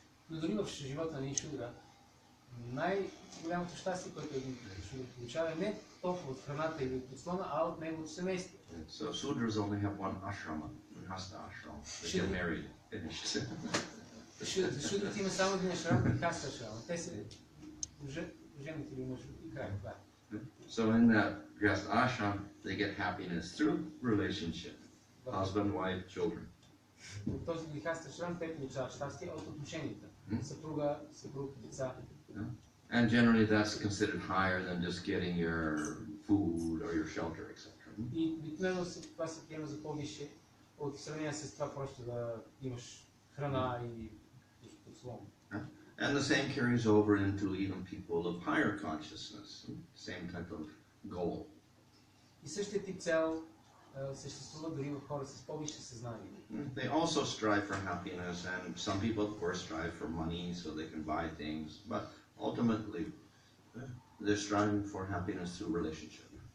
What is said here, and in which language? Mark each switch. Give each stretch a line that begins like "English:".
Bulgarian: Но дори в живота на един шудра, най-голямото щастие, което един шудра получава, е не толкова от храната или от подслона, а от неговото семейство.
English: So Sudras only have one ashrama, Hasta ashram. They get married, finished.
Bulgarian: Шудрите има само един ашрам и хаста ашрам. Те се жените или мъжът и край. Това е.
English: So in that Grihastha ashram, they get happiness through relationship, husband, wife, children.
Bulgarian: От този грихаста ашрам те получават щастие от отношенията. Съпруга, съпруг, деца.
English: And generally that's considered higher than just getting your food or your shelter, etc.
Bulgarian: И обикновено това се приема за по-висше от сравнение с това просто да имаш храна и подслон.
English: And the same carries over into even people of higher consciousness, same type of goal.
Bulgarian: И същия тип цел съществува дори в хора с по-висше съзнание.
English: They also strive for happiness, and some people, of course, strive for money so they can buy things, but ultimately they're striving for happiness through relationship.